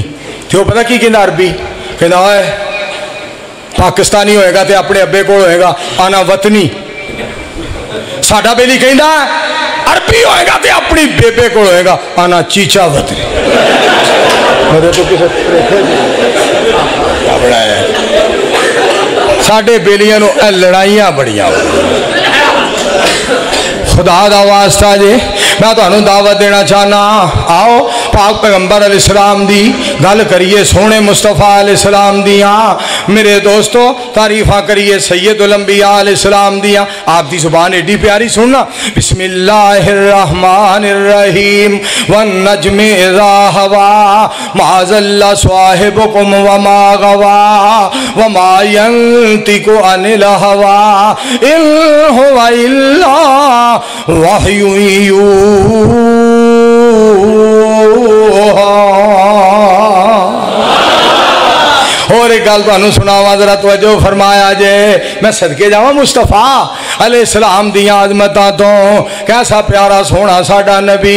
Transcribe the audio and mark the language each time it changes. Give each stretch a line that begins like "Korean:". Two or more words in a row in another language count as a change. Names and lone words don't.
Punjabi: تو پتا کی کہتا عربی، کہتا اوئے پاکستانی ہوئے گا تو اپنے ابے کو ہوئے گا آنا وطنی. ساڈا بیلی کہتا عربی ہوئے گا تو اپنی بے بے کو ہوئے گا آنا چیچا وطنی. میرے تو کسی ساڈے بیلیاں لڑائیاں بڑیاں. خدا دا واسطہ جے میں تہانوں دعوت دینا چاہناں، آؤ پاک پیغمبر علیہ السلام دی گل کریئے، سوہنے مصطفیٰ علیہ السلام دیاں. میرے دوستوں تعریفاں کریئے سید الانبیاء علیہ السلام دیاں. آپ دی زبان ایڈی پیاری سننا,
Arabic: بسم الله الرحمن الرحيم والنجم إذا هوى ما ضل صاحبكم وما غوى وما ينطق عن الهوى إن هو إلا وحي
Punjabi: اور اک گل تہانوں سناواں، ذرا توجہ فرمایا جے. میں صدقے جاواں مصطفیٰ علیہ السلام دی عظمتاں تو، کیسا پیارا سوہنا ساڈا نبی.